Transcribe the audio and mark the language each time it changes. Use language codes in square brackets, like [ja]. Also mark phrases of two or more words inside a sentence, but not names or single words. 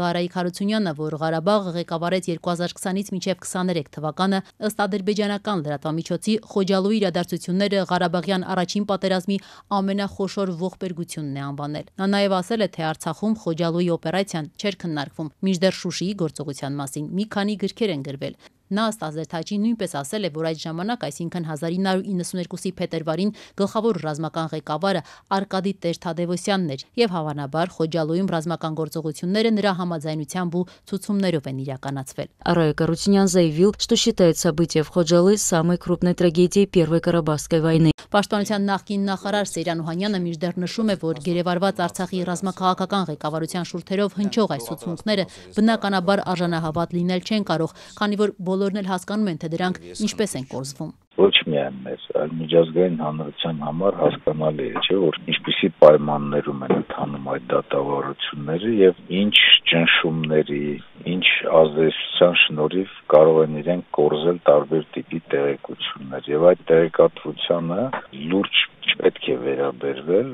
[hy] Արայիկ Հարությունյանը, որ Ղարաբաղը ղեկավարեց 2020-ից մինչև 2023 թվականը, ըստ ադրբեջանական լրատվամիջոցի Խոջալույի իրադարձությունները Ղարաբաղյան առաջին պատերազմի ամենախոշոր ողբերգությունն է անվանել։ Նա նաև ասել է, թե Արցախում Խոջալույի օպերացիան չէր քննարկվում, մինչդեռ Շուշիի գործողության մասին մի քանի գրքեր են գրվել։ Նա ըստ Ազերթաջի նույնպես ասել է, որ այդ ժամանակ, այսինքն 1992-ի փետրվարին, գլխավոր ռազմական ղեկավարը Արկադի Տեր-Թադևոսյանն էր եւ հավանաբար Խոջալույում ռազմական գործողությունները նրա համաձայնությամբ ու ցուցումներով են իրականացվել։ [ru] Арայик Арутюнян заявил, что считает события в Խոջալի самой крупной трагедией Первой Карабахской войны. [hy] Պաշտպանության նախկին նախարար Սեյրան Օհանյանը մինչդեռ նշում է, որ գերեվարված Արցախի ռազմաքաղաքական ղեկավարության շուրթերով հնչող այս ցուցմունքները բնականաբար արժանահավատ լինել չեն կարող, քանի որ բոլորն էլ հասկանում են, թե դրանք ինչպես են կորզվում։ Ոչ միայն մեզ, այլ միջազգային հանրության համար հասկանալի է, չէ, որ ինչպիսի պայմաններում են ընթանում այդ դատավարությունները եւ ինչ ճնշումների, ինչ ազդեցության շնորհիվ կարող են իրենք կորզել տարբեր տիպի տեղեկություններ եւ այդ տեղեկատվությանը լուրջ չպետք է վերաբերվել։